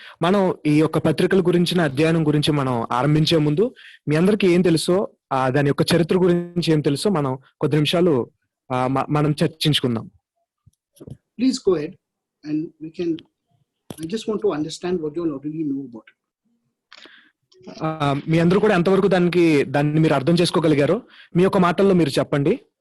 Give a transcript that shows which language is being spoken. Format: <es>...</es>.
<te>మనం ఈ యొక్క పత్రికల గురించిన అధ్యయనం గురించి మనం ఆరంభించే ముందు మీ అందరికీ ఏం తెలుసో దాని యొక్క చరిత్ర గురించి ఏం తెలుసో మనం కొద్ది నిమిషాలు మనం చర్చించుకుందాం.</te> <en>Please go ahead and I just want to understand what you all already know about it.</en> <te>మీ అందరూ కూడా ఎంతవరకు దాన్ని మీరు అర్థం చేసుకోగలిగారో మీ యొక్క మాటల్లో మీరు చెప్పండి.</te>